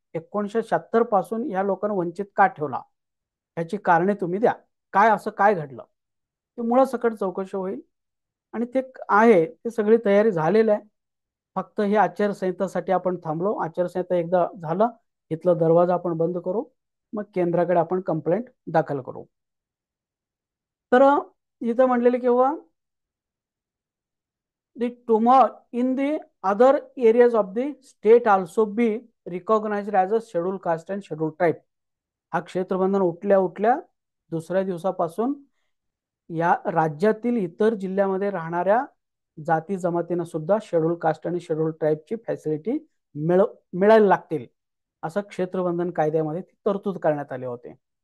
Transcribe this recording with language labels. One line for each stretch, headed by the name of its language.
Marathi: 1976 पासून या लोकांना वंचित का ठेवला, याची कारणे तुम्ही द्या, काय असं काय घडलं, ते मुळासकट चौकशी होईल. आणि ते आहे, ते सगळी तयारी झालेली आहे. फक्त हे आचारसंहितासाठी आपण थांबलो. आचारसंहिता एकदा झालं, इथला दरवाजा आपण बंद करू, मग केंद्राकडे आपण कंप्लेंट दाखल करू. तर इथं म्हणलेले किंवा
English: the tumor in the other areas of the state also be recognized as a scheduled caste and scheduled tribe.
Marathi: हा क्षेत्रबंधन उठल्या उठल्या दुसऱ्या दिवसापासून या राज्यातील इतर जिल्ह्यामध्ये राहणाऱ्या जाती जमातींना सुद्धा शेड्यूल कास्ट आणि शेड्यूल ट्राईबची फॅसिलिटी मिळायला लागतील, असं क्षेत्रबंधन कायद्यामध्ये तरतूद करण्यात आले होते.